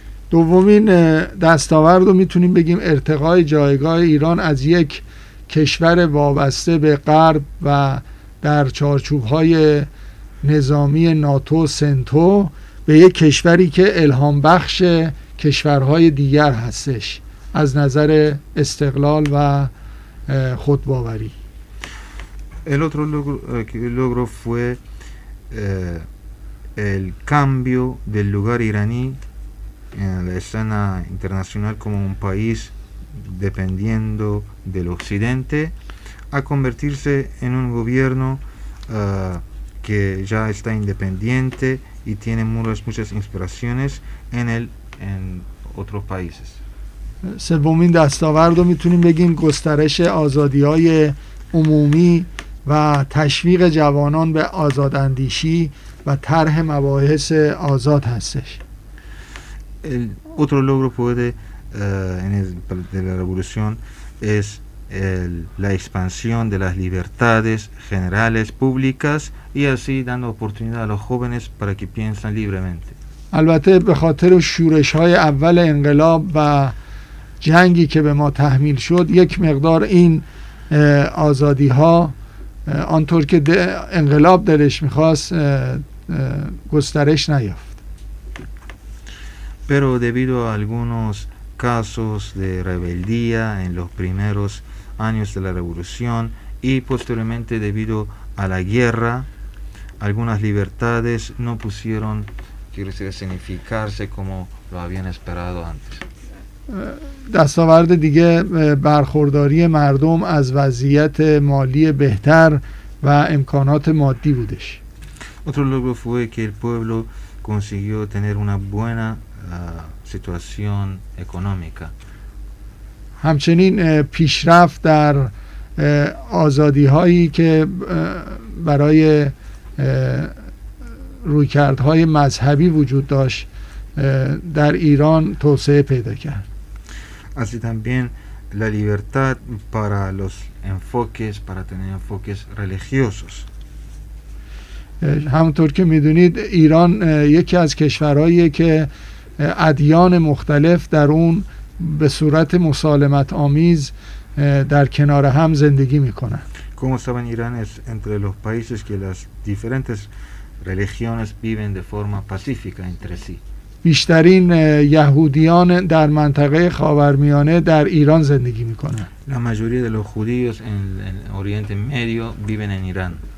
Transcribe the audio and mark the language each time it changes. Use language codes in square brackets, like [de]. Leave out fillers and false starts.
[fa] دومین دستاورد رو میتونیم بگیم ارتقای جایگاه ایران از یک کشور وابسته به غرب و در چارچوب‌های نظامی ناتو سنتو به یک کشوری که الهام بخش کشورهای دیگر هستش از نظر استقلال و خودباوری. [es] El otro logro, que logro fue el cambio del lugar iraní en la escena internacional como un país dependiendo del occidente a convertirse en un gobierno que ya está independiente y tiene muchas inspiraciones en el en otros países. [fa] سومین دستاورد رو میتونیم بگیم گسترش آزادی‌های عمومی و تشویق جوانان به آزاداندیشی و طرح مباحث آزاد هستش. [es] El otro logro puede en el de la revolución es el, la expansión de las libertades generales públicas y así dando oportunidad a los jóvenes para que piensen libremente. [fa] البته به خاطر شورش‌های اول انقلاب و جنگی که به ما تحمیل شد یک مقدار این آزادی ها آنطور که انقلاب دلش میخواست گسترش نیافت. [es] Pero debido a algunos casos de rebeldía en los primeros años de la revolución y posteriormente debido a la guerra, algunas libertades no pusieron significarse como lo habían esperado antes. [fa] دستاورد دیگه برخورداری مردم از وضعیت مالی بهتر و امکانات مادی بودش. [es] Otro logro fue que el pueblo consiguió tener una buena situación económica. [fa] همچنین پیشرفت در آزادی هایی که برای رویکردهای مذهبی وجود داشت در ایران توسعه پیدا کرد. [es] Así también la libertad para los enfoques, para tener enfoques religiosos. [fa] همونطور که میدونید ایران یکی از کشورهاییه که ادیان مختلف در اون به صورت مسالمت آمیز در کنار هم زندگی میکنن. [es] Como saben, Irán es entre los países que las diferentes religiones viven de forma pacífica entre sí. [fa] بیشترین یهودیان در منطقه خاورمیانه در ایران زندگی میکنند. [es] La mayoría de los judíos en el Oriente Medio viven en Irán.